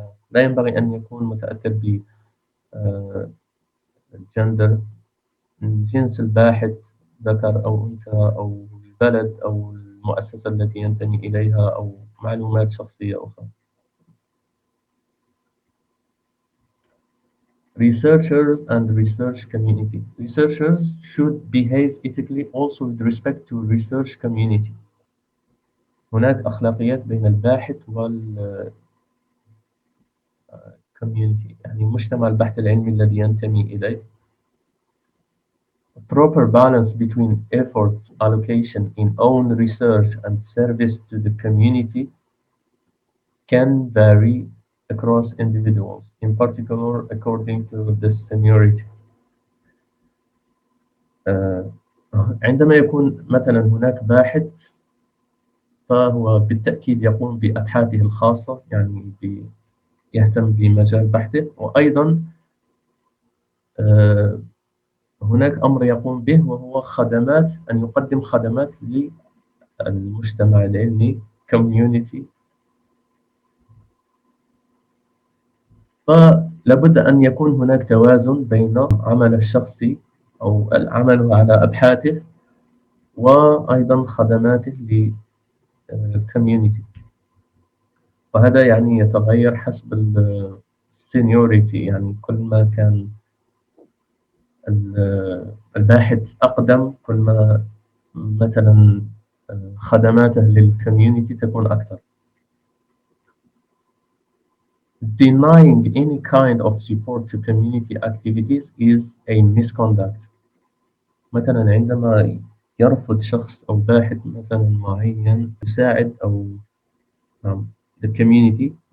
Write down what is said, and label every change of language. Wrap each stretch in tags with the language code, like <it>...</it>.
<ar>لا ينبغي أن يكون متأثر بالجندر، من جنس الباحث ذكر أو أنثى أو البلد أو المؤسسة التي ينتمي إليها أو معلومات شخصية أخرى.</ar> <en>Researchers and research community. Researchers should behave ethically also with respect to research community.</en> <ar>هناك أخلاقيات بين الباحث والcommunity، يعني مجتمع البحث العلمي الذي ينتمي إليه.</ar> <en>A proper balance between effort allocation in own research and service to the community can vary across individuals, in particular according to the seniority.</en> <ar>عندما يكون مثلا هناك باحث فهو بالتأكيد يقوم بأبحاثه الخاصة، يعني يهتم بمجال بحثه، وأيضا هناك أمر يقوم به وهو خدمات، أن يقدم خدمات للمجتمع العلمي community. فلابد أن يكون هناك توازن بين عمل الشخصي أو العمل على أبحاثه وأيضا خدماته للكوميونيتي، وهذا يعني يتغير حسب السينيوريتي. يعني كل ما كان الباحث أقدم كل ما مثلا خدماته للكوميونيتي تكون أكثر.</ar> <en>Denying any kind of support to community activities is a misconduct.</en> <ar>مثلا عندما يرفض شخص أو باحث مثلا معين يساعد أو</ar> <en>the community.</en>